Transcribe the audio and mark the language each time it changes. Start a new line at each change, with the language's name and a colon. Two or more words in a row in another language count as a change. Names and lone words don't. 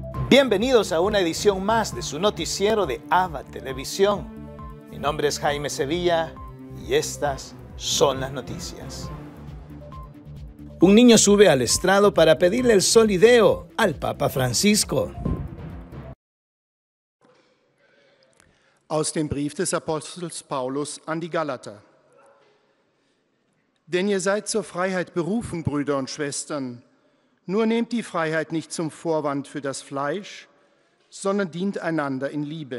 Spanish: Bienvenidos a una edición más de su noticiero de AVA Televisión. Mi nombre es Jaime Sevilla y estas son las noticias. Un niño sube al estrado para pedirle el solideo al Papa Francisco.
German: Aus dem Brief des Apostels Paulus an die Galater. Denn ihr seid zur Freiheit berufen, Brüder und Schwestern. Nur nehmt die Freiheit nicht zum Vorwand für das Fleisch, sondern dient einander in Liebe.